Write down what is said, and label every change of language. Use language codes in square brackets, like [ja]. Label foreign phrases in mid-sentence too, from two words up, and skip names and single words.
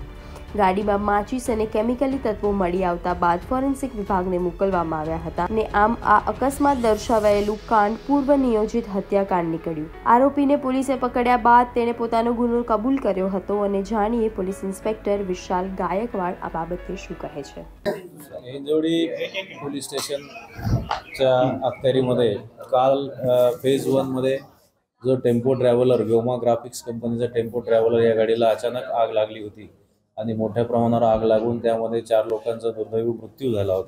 [gu] ગાડીમાં માચીસ અને કેમિકલી તત્વો મળી આવતા બાદ ફોરેન્સિક વિભાગને મોકલવામાં આવ્યા હતા અને આમ આ અકસ્માત દર્શાવાયેલું કાંડ પૂર્વ નિયોજિત હત્યાકાંડ નીકળ્યું। આરોપીને પોલીસે પકડ્યા બાદ તેણે પોતાનો ગુનો કબૂલ કર્યો હતો અને જાણીએ પોલીસ ઇન્સ્પેક્ટર વિશાલ ગાયकवाड આ बाबत શું કહે છે। [mr] हिंजवडी पोलीस स्टेशनच्या अखत्यारीमध्ये काल फेज 1 मध्ये जो टेम्पो ट्रॅव्हलर व्योमा ग्राफिक्स कंपनीचा टेम्पो ट्रॅव्हलर या गाडीला अचानक आग लागली होती आणि मोठ्या प्रमाणावर आग लागून त्यामध्ये 4 लोकांचा दुर्दैवी मृत्यू झाला होता।